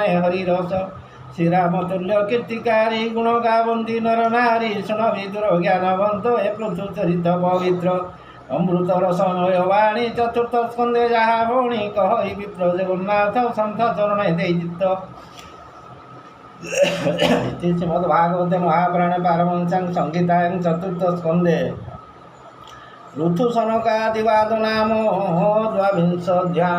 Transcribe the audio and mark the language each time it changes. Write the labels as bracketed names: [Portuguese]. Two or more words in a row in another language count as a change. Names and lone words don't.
[Odia] ହରିରସ ଶ୍ରୀରାମ ତୁଲ୍ୟ କୀର୍ତ୍ତିକାରୀ ଗୁଣ ଗାବନ୍ତି ନର ନାରୀ ଶୁଣ ବିଦୁର ଜ୍ଞାନବନ୍ତ ଏ ପୃଥୁ ଚରିତ ପବିତ୍ର ଅମୃତ ରସ ନୟବାଣୀ ଚତୁର୍ଥ ସ୍କନ୍ଧେ ଯାହା ଭଉଣୀ କହି ବିପ୍ର ଜଗନ୍ନାଥ ସନ୍ଥ ଚରଣେ ଦେଇ ଚିତ୍ତ [Sanskrit] इति श्रीमद्भागवते महापुराणे पारमहंस्यां संहितायां चतुर्थस्कन्धे ऋतुसनकादिवादनाम द्वाविंशोऽध्यायः।